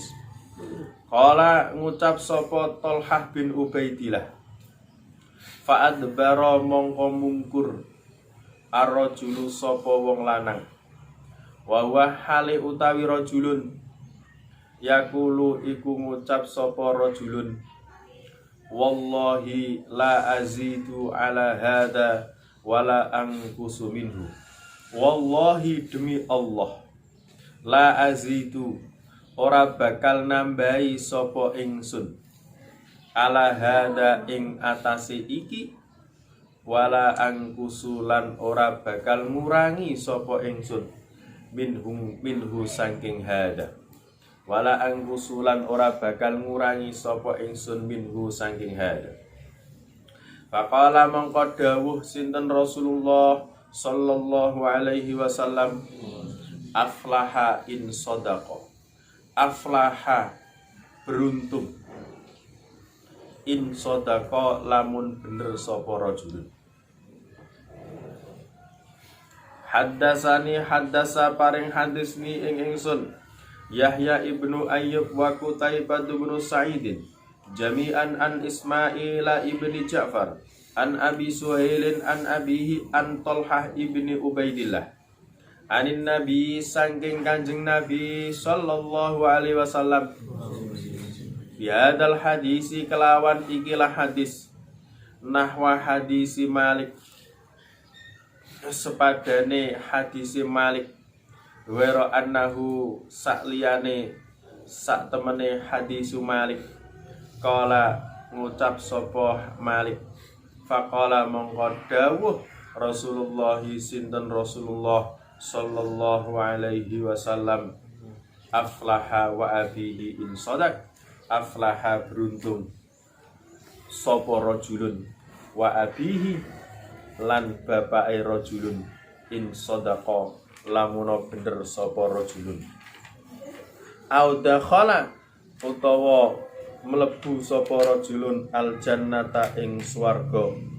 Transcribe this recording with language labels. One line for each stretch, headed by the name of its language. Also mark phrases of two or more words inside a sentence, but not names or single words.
Javanese: Qala ngucap sapa Talhah bin Ubaidillah. Fa'adbara mongko mungkur ar-rajulu sapa wong lanang.
Arabic: وهو
Javanese: hale utawi rajulun yaqulu iku ngucap sapa rajulun.
Arabic: والله لا أزيد على هذا ولا أنقص منه.
Javanese: Wallahi demi Allah
Arabic: لا أزيد
Javanese: ora bakal nambahi sapa ingsun
Arabic: على هذا
Javanese: ing atase iki
Arabic: ولا أنقص
Javanese: ora bakal ngurangi sapa ingsun minhu saking hada
Arabic: ولا أنقص
Javanese: ora bakal ngurangi sapa ingsun minhu saking hada. Faqala mongko dawuh sinten Rasulullah
Arabic: صلى الله عليه وسلم, أفلح إن صدق.
Javanese: Aflaha beruntung
Arabic: إن صدق
Javanese: lamun bener sapa rajulun.
Arabic: حدثني حدث
Javanese: paring hadis ni ing ingsun Yahya ibnu Ayyub wa
Arabic: قتيبة بن سعيد جميعا عن إسماعيل بن جعفر عن أبي سهيل عن أبيه عن طلحة بن عبيد الله عن النبي
Javanese: saking Kanjeng Nabi
Arabic: صلى الله عليه وسلم بهذا الحديث
Javanese: kelawan ikilah hadis
Arabic: نحو حديث مالك
Javanese: sepadane hadisi Malik wero annahu sakliyane sak temene hadisu Malik kala ngucap sapa Malik faqala mongko dawuh Rasulullah sinten Rasulullah
Arabic: صلى الله عليه وسلم أفلح وأبيه إن صدق أفلح
Javanese: beruntung sapa rajulun
Arabic: وأبيه
Javanese: lan bapake rajulun
Arabic: إن صدق
Javanese: lamuna bener sapa rajulun
Arabic: أو دخل
Javanese: utawa mlebu sapa rajulun
Arabic: الجنة
Javanese: ing swarga